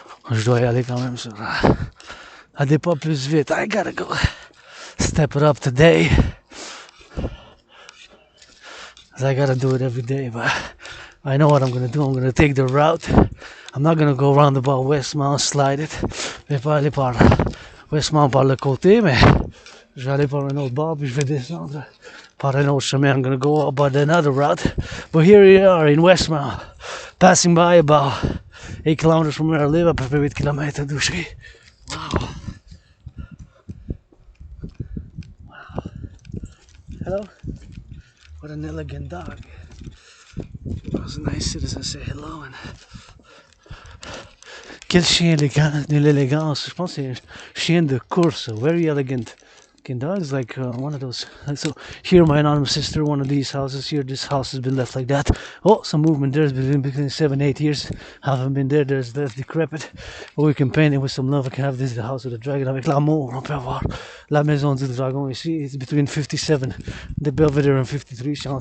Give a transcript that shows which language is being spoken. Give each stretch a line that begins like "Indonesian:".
French: Je dois y aller quand même sur à des pas plus vite.
English: I gotta go step it up today. I gotta do it every day, but I know what I'm gonna do. I'm gonna take the route. I'm not gonna go round about Westmount, slide it.
French: Je vais pas aller par Westmount par le côté, mais je vais aller par un autre bord, puis je vais descendre par un autre chemin.
English: I'm gonna go about another route. But here we are in Westmount, passing by about 8 kilometers from where I live,
French: à peu près 8 kilomètres d'où je suis.
English: Wow. Wow. Hello? What an elegant dog. It was a nice citizen say hello.
French: And quel chien élégant, de l'élégance. Je pense que c'est un chien de course.
English: Very elegant. Dogs like one of those. So here, my anonymous sister, one of these houses here. This house has been left like that. Oh, some movement there. It's been between 7-8 years. Haven't been there. There's left decrepit. But we can paint it with some love. We can have this the house of the dragon
French: avec l'amour. On peut avoir la maison du dragon ici.
English: It's between 57 de Belvedere and 53.